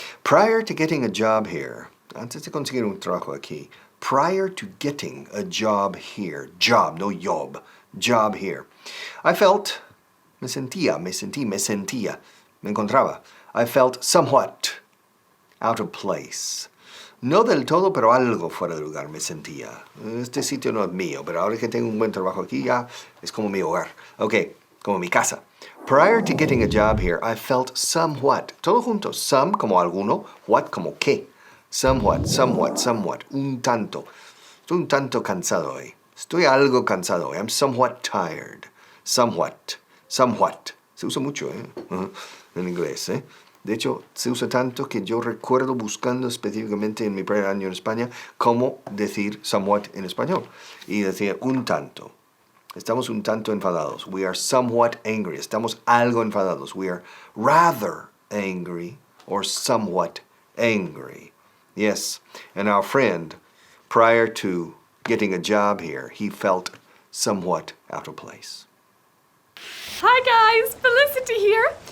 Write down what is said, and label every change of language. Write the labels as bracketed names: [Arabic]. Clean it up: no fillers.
[English] Prior to getting a job here, [Spanish] antes de conseguir un trabajo aquí, [English] prior to getting a job here, job, no job, job here, I felt, [Spanish] me encontraba. [English] I felt somewhat out of place. [Spanish] No del todo, pero algo fuera de lugar me sentía. Este sitio no es mío, pero ahora que tengo un buen trabajo aquí ya es como mi hogar. Okay, como mi casa. [English] Prior to getting a job here, I felt somewhat, [Spanish] todo junto, some como alguno, what como que. Somewhat, un tanto. Estoy un tanto cansado hoy. Estoy algo cansado hoy. [English] I'm somewhat tired. [Spanish] Somewhat. Se usa mucho, en inglés, De hecho, se usa tanto que yo recuerdo buscando específicamente en mi primer año en España cómo decir somewhat en español. Y decía un tanto. Estamos un tanto enfadados. [English] We are somewhat angry. [Spanish] Estamos algo enfadados. [English] We are rather angry or somewhat angry. Yes, and our friend, prior to getting a job here, he felt somewhat out of place. Hi guys, Felicity here.